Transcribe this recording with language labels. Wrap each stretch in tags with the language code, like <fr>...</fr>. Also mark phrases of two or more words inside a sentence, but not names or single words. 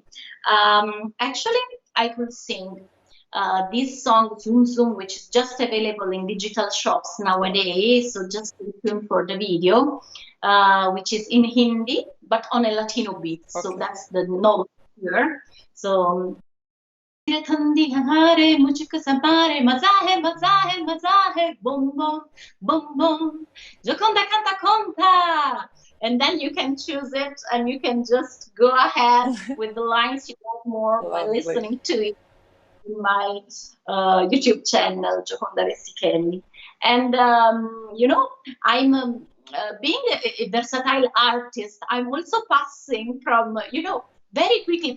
<en>Actually, I could sing this song Zoom Zoom, which is just available in digital shops nowadays. So just stay tuned for the video, which is in Hindi but on a Latino beat. So Okay. that's the note here. So</en> <hi>ठंडी हमारे मुझको संभारे मजा है boom boom boom boom</hi> <en>Gioconda canta conta, and then you can choose it and you can just go ahead with the lines you want more while Lovely. listening to it in my YouTube channel, Gioconda Vessichelli. And, I'm being a versatile artist, I'm also passing from, very quickly.</en>